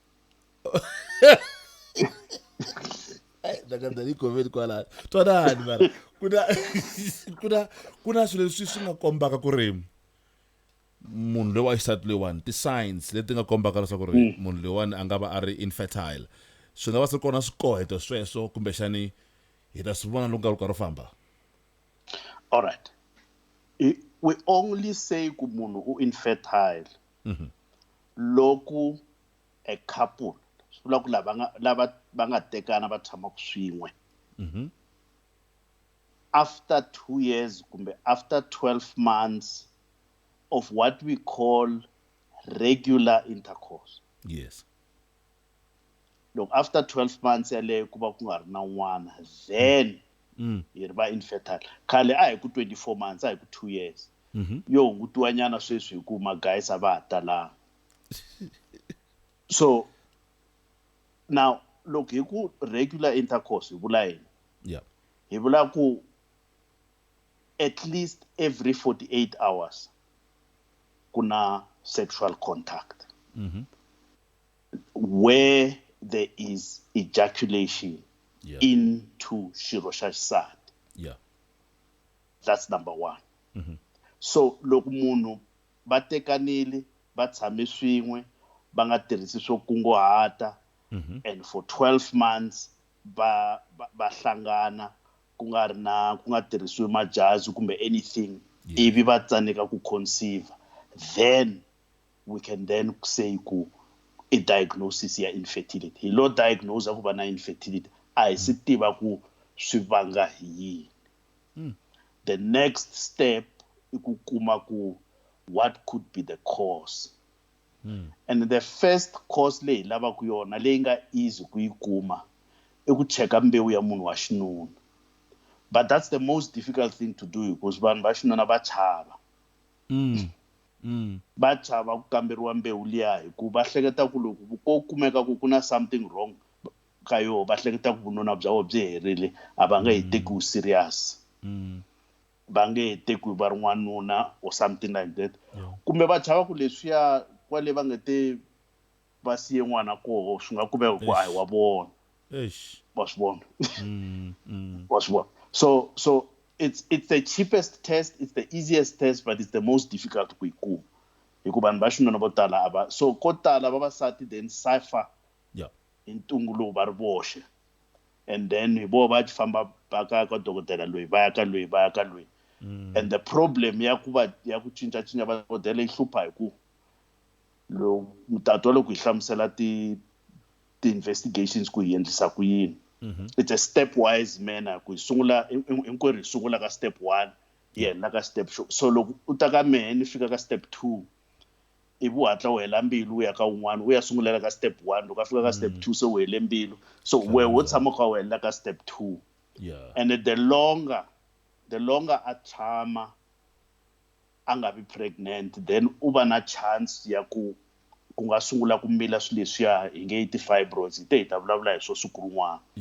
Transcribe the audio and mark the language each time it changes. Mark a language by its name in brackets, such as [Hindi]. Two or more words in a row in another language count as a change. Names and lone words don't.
[Tsonga] Twanani mara kuna swilo leswi swi nga kombaka ku ri munhu loyi wa xisati loyiwani, ti-signs leti nga kombaka leswaku ri munhu loyiwani a nga va a ri infertile, swi nga va swi ri kona swikoheto sweswo kumbexani hi ta swi vona loko nkarhi wu karhi wu famba? [English] All right, we only say [Tsonga] ku munhu u infertile loko [English] a couple, [Tsonga] swi vula ku lava va nga tekana va tshamaku swin'we, [English] after 2 years kumbe after 12 months of what we call regular intercourse. Yes. Look, after 12 months [Tsonga] yaleyo ku va ku nga ri na n'wana, then hi ri va infertile. Khale a hi ku 24 months, a hi ku 2 years. Yo hungutiwa nyana sweswi hi ku magayisa va ha talanga. [English] So now look, [Tsonga] hi ku regular intercourse hi vula yini? [English] Yeah. [Tsonga] Hi vula ku at least every 48 hours kuna sexual contact where there is ejaculation into xirho xa xisati. [English] Yeah. That's number 1. [Tsonga] So loko munhu va tekanile va tshame swin'we va nga tirhisi swo kunguhata, [English] and for 12 months [Tsonga] va hlangana ku nga tirhisiwi majazi kumbe anything, ivi va tsaneka ku conceive, [English] then we can then say [Tsonga] ku i diagnosis ya infertility. Hi lo diagnose ku va na infertility a hi si tiva ku swi vanga hi yini. [English] The next step [Tsonga] i ku kuma ku [English] what could be the cause. And the first cause [Tsonga] leyi lavaku yona leyi nga easy ku yi kuma i ku cheka mbewu ya munhu wa xinuna. [English] But that's the most difficult thing to do because [Tsonga] vanhu va xinuna va chava. Va chava ku kamberiwa mbewu liya hi ku va hleketa ku loko ko kumeka ku na [English] something wrong [Tsonga] ka yo va hleketa ku vununa bya vona byi herile a va nge hi tekiwi serious. Va nge he tekiwi va ri n'wanuna [English] or something like that. [Tsonga] Kumbe va chava ku leswiya kwale va nga te va siye n'wana koho swi nga kumeka ku a hi wa vona. Wa swi vona. Wa swi vona. [English] So it's the cheapest test, it's the easiest test, but it's the most difficult [Tsonga] ku yi kuma. Hikuva vanhu va xinuna vo tala a va so ko tala vavasati [English] then suffer [Tsonga] hi ntungu lowu va ri voxe. [English] And then [Tsonga] hi vona va famba va ka dokodela loyi va ya ka loyi va ya ka loyi. [English] And the problem [Tsonga] ya ku cincacinca va dokodela yi hlupha hi ku mutatu wa loko hi hlamusela ti-investigations ku hi endlisa ku yini. [English] It's a stepwise manner [Tsonga] ku hi sungula hinkwerhu hi sungula ka step 1 hi hela ka step so loko u ta ka mehe ni fika ka step 2 ivi u hatla u hela mbilu u ya ka un'wana u ya sungulela ka step 1 loko a fika ka step 2 se u hele mbilu so wehe wo tshama kha u helela ka step 2. [English] And the longer [Tsonga] a tshama a nga vi pregnant then u va na chance ya ku nga sungula ku mila swilo leswiya hi nge ti-fibroids hi te hi ta vulavula hi swo siku rin'wana.